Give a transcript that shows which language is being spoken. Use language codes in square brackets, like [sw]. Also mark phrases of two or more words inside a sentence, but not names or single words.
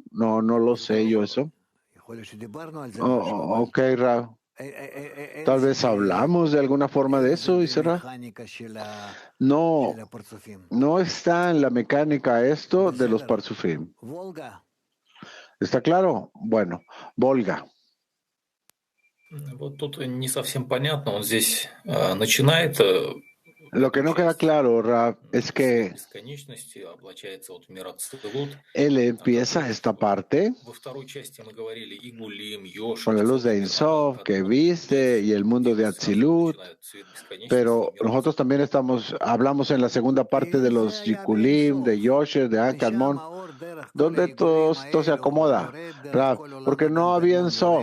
[es] No lo sé yo eso. Ok, Rav. Tal vez hablamos de alguna forma de eso, Isra. No está en la mecánica esto de los parsufim. ¿Está claro? Bueno, Volga. [ru] Вот тут не совсем понятно. Он здесь начинает. [es] Lo que no queda claro, Rav, es que él empieza esta parte con la luz de Ein Sof que viste y el mundo de Atzilut, pero nosotros también hablamos en la segunda parte de los Yikulim, de Yosher, de Akadmon, donde todo esto se acomoda, Rav, porque no había Ein Sof.